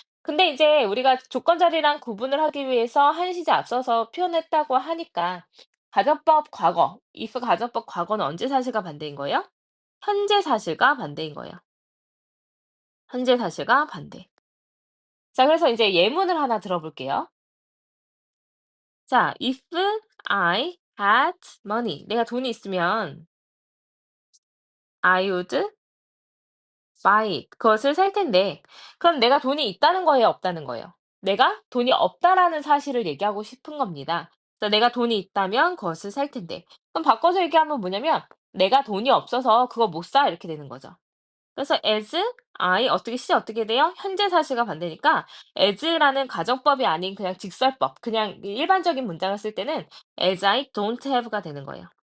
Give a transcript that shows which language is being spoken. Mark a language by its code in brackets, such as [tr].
[ko] 근데 이제 우리가 조건절이랑 구분을 하기 위해서 한 시제 앞서서 표현했다고 하니까 가정법 과거, if 가정법 과거는 언제 사실과 반대인 거예요? 현재 사실과 반대인 거예요. 현재 사실과 반대. 자, 그래서 이제 예문을 하나 들어볼게요. [en] 자, if I had money. [ko] 내가 돈이 있으면 [en] I would buy it. [ko] 그것을 살 텐데. 그럼 내가 돈이 있다는 거예요, 없다는 거예요? 내가 돈이 없다라는 사실을 얘기하고 싶은 겁니다. 그래서 내가 돈이 있다면 그것을 살 텐데. 그럼 바꿔서 얘기하면 뭐냐면 내가 돈이 없어서 그거 못 사 이렇게 되는 거죠. 그래서 [en] as I [ko] 어떻게 시제 어떻게 돼요? 현재 사실과 반대니까 as라는 가정법이 아닌 그냥 직설법, 그냥 일반적인 문장을 쓸 때는 [en] as I don't have [ko] 가 되는 거예요.